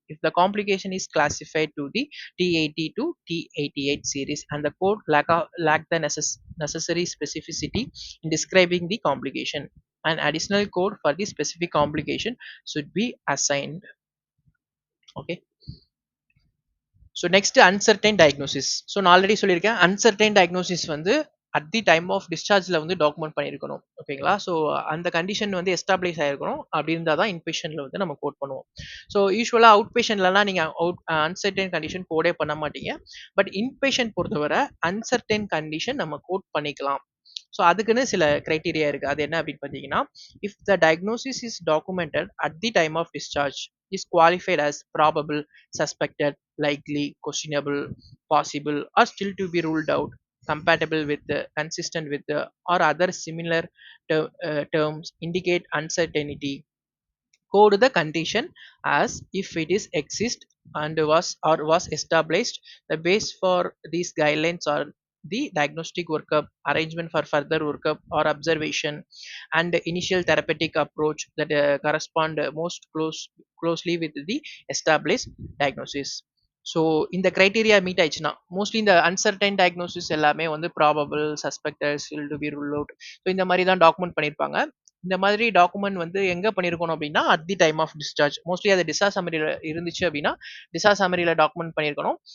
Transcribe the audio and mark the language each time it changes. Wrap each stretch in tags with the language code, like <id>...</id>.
<en>If the complication is classified to the T80 to T88 series and the code lack the necessary specificity in describing the complication, an additional code for the specific complication should be assigned.</en> <ta>Okay. So next uncertain diagnosis. So நான் already சொல்லியிருக்கேன், uncertain diagnosis வந்து at the time of டிஸ்சார்ஜில் வந்து document பண்ணியிருக்கணும். ஓகேங்களா, so அந்த condition வந்து establish ஆகிருக்கணும். அப்படி இருந்தால் தான் இன்பேஷனில் வந்து நம்ம கோட் பண்ணுவோம். ஸோ யூஸ்வலாக அவுட் பேஷன்ட்லலாம் நீங்கள் அன்சர்டைன் கண்டிஷன் கோடே பண்ண மாட்டீங்க. பட் இன்பேஷன் பொறுத்தவரை அன்சர்டைன் கண்டிஷன் நம்ம கோட் பண்ணிக்கலாம். ஸோ அதுக்குன்னு சில கிரைட்டீரியா இருக்குது. அது என்ன அப்படின்னு பார்த்தீங்கன்னா,</ta> <en>If the diagnosis is documented at the time of discharge is qualified as probable, suspected, likely, questionable, possible, or still to be ruled out, compatible with, consistent with, or other similar terms indicate uncertainty, code the condition as if it is exist and was established. The base for these guidelines are the diagnostic workup, arrangement for further workup or observation, and the initial therapeutic approach that correspond most closely with the established diagnosis.</en> <ta>So இந்த criteria meet ஆயிடுச்சுன்னா mostly இந்த uncertain diagnosis எல்லாமே வந்து probable, suspected, still to be rule out, so இந்த மாதிரி தான் document பண்ணியிருப்பாங்க. இந்த மாதிரி டாக்குமெண்ட் வந்து எங்கே பண்ணியிருக்கணும் அப்படின்னா at the time of discharge. Mostly அது டிஸ்சார்ஜ் சம்மரியில் இருந்துச்சு அப்படின்னா டிஸ்சார்ஜ் சம்மரியில் டாக்குமெண்ட் பண்ணியிருக்கணும்.</ta>